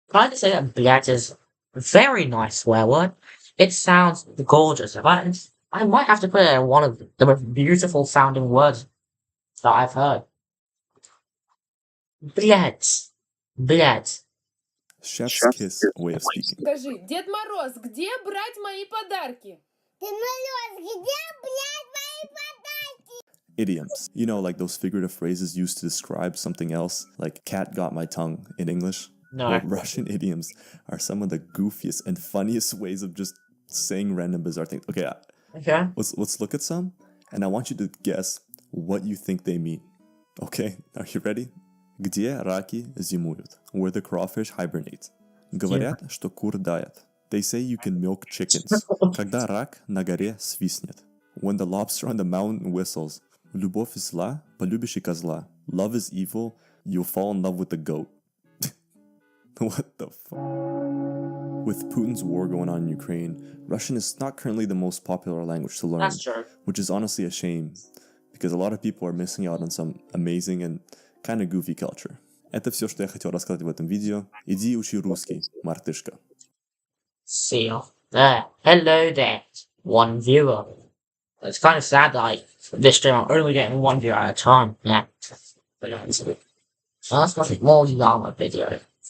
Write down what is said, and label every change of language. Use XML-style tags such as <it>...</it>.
<en>Trying to say that blять is a very nice swear word. It sounds gorgeous. I might have to put it in one of the most beautiful sounding words that I've heard.</en> <ru>Блять. Блять.</ru> <en>Chef's kiss way of speaking.</en> <ru>Скажи, Дед Мороз, где брать мои подарки? Дед Мороз, где брать мои подарки?</ru> <en>Idioms. You know, like those figurative phrases used to describe something else, like cat got my tongue in English. No. Well, Russian idioms are some of the goofiest and funniest ways of just saying random bizarre things. Okay, let's look at some, and I want you to guess what you think they mean. Okay, are you ready?</en> <ru>Где раки зимуют?</ru> <en>Where the crawfish hibernate.</en> <ru>Говорят, что кур дает.</ru> <en>They say you can milk chickens.</en> <ru>Когда рак на горе свистнет.</ru> <en>When the lobster on the mountain whistles.</en> <ru>Любовь зла, полюбишь и козла.</ru> <en>Love is evil, you'll fall in love with the goat. What the fuck? With Putin's war going on in Ukraine, Russian is not currently the most popular language to learn. That's true. Which is honestly a shame, because a lot of people are missing out on some amazing and kind of goofy culture.</en> <ru>Это все, что я хотел рассказать в этом видео. Иди учи русский, мартышка.</ru> <en>See you there. Hello there. One viewer. It's kind of sad that this stream I'm only getting one viewer at a time. Yeah. But that's much more longer video.</en>